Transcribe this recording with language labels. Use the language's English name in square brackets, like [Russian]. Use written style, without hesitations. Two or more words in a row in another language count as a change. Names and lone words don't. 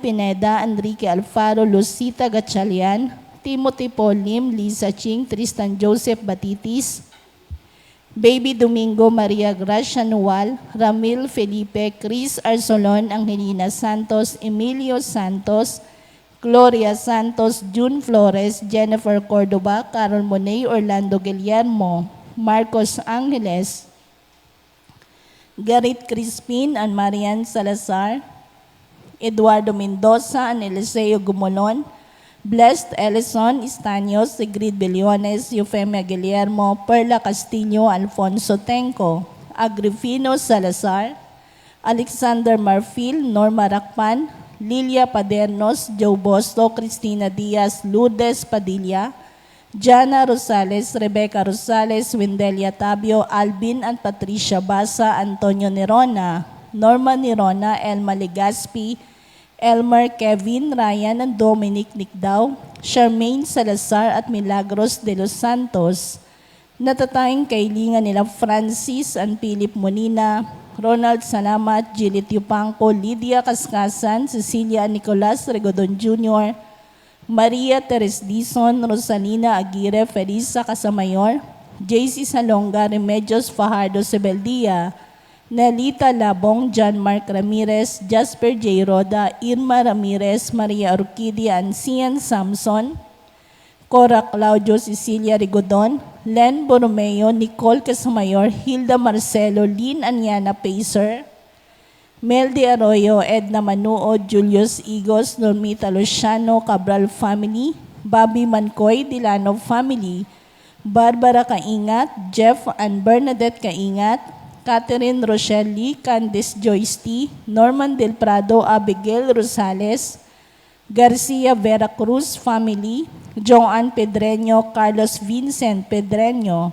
[Filipino] Pineda, Enrique Alfaro, Lucita Gatchalian, Timothy Paul Lim, Lisa Ching, Tristan Joseph Batitis, Baby Domingo, Maria Gracia Nual, Ramil Felipe, Chris Arsolon, Angelina Santos, Emilio Santos, Gloria Santos, June Flores, Jennifer Cordoba, Carol Monet, Orlando Guillermo, Marcos Angeles, Garrett Crispin and Marian Salazar, Eduardo Mendoza and Eliseo Gumolon, Blessed Ellison Estanios, Sigrid Beliones, Eufemia Guillermo, Perla Castillo, Alfonso Tenco, Agrifino Salazar, Alexander Marfil, Norma Racpan, Lilia Padernos, Joe Bosto, Cristina Diaz, Lourdes Padilla, Jana Rosales, Rebecca Rosales, Wendelia Tabio, Alvin and Patricia Basa, Antonio Nerona, Norma Nerona, Elma Legaspi, Elmer, Kevin, Ryan, and Dominic Nicdao, Charmaine Salazar at Milagros de los Santos. Natatayang kailingan nila Francis and Philip Monina, Ronald Salamat, Jilit Yupanco, Lydia Cascasan, Cecilia Nicolas Regodon Jr., Maria Teres Dizon, Rosalina Aguirre, Felisa Casamayor, JC Salonga, Remedios Fajardo Sebeldia, Nelita Labong, John Mark Ramirez, Jasper J. Roda, Irma Ramirez, Maria Orquídea Ancian Samson, Cora Claudio Cecilia Rigodon, Len Borromeo, Nicole Casamayor, Hilda Marcelo, Lynn Anyana Pacer, Meldy Arroyo, Edna Manuo, Julius Igos, Normita Luciano, Cabral Family, Bobby Mancoy, Dilano Family, Barbara Kaingat, Jeff and Bernadette Kaingat, Catherine Rochelle Lee, Candice Joyce T, Norman Del Prado, Abigail Rosales, Garcia Vera Cruz Family, Joan Pedreño, Carlos Vincent Pedreño.